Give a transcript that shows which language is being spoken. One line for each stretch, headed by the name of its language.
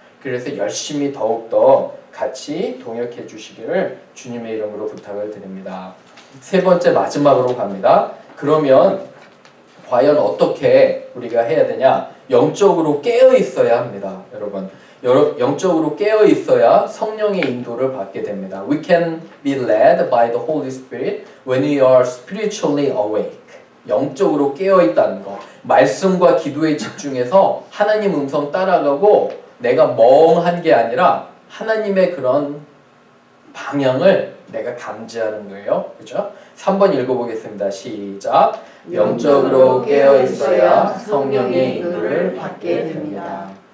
Korean: 그래서 열심히 더욱더 같이 동역해 주시기를 주님의 이름으로 부탁을 드립니다. 세 번째 마지막으로 갑니다. 그러면 과연 어떻게 우리가 해야 되냐? 영적으로 깨어 있어야 합니다. 여러분, 영적으로 깨어 있어야 성령의 인도를 받게 됩니다.
English: We can be led by the Holy Spirit when we are spiritually awake.
Korean: 영적으로 깨어 있다는 거. 말씀과 기도에 집중해서 하나님 음성 따라가고 내가 멍한 게 아니라 하나님의 그런 방향을 내가 감지하는 거예요. 그죠? 3번 읽어보겠습니다. 시작. 영적으로 깨어 있어야 성령의 인도를 받게 됩니다.